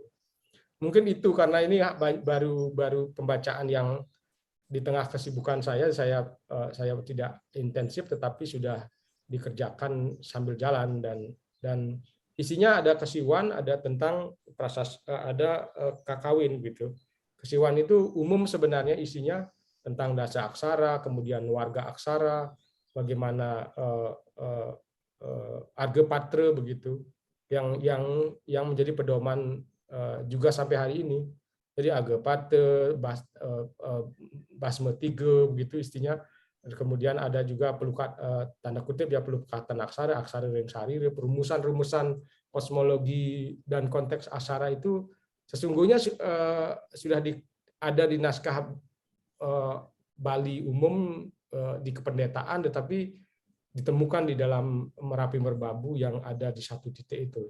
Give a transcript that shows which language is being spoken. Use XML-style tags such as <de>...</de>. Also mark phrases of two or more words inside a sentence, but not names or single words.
<id>Mungkin itu karena ini baru pembacaan yang di tengah kesibukan saya tidak intensif, tetapi sudah dikerjakan sambil jalan, dan isinya ada kesiwan, ada tentang ada kakawin gitu. Kesiwan itu umum sebenarnya isinya tentang dasa aksara, kemudian warga aksara, bagaimana Argepatra begitu, yang menjadi pedoman juga sampai hari ini. Jadi Argepatra, Basma 3 begitu istinya. Kemudian ada juga tanda kutip ya pelukatan aksara,</id> <ban>aksara ring sarira,</ban> <id>perumusan-rumusan kosmologi dan konteks aksara itu sesungguhnya sudah ada di naskah Bali umum di kependetaan, tetapi ditemukan di dalam Merapi Merbabu yang ada di satu titik itu.</id>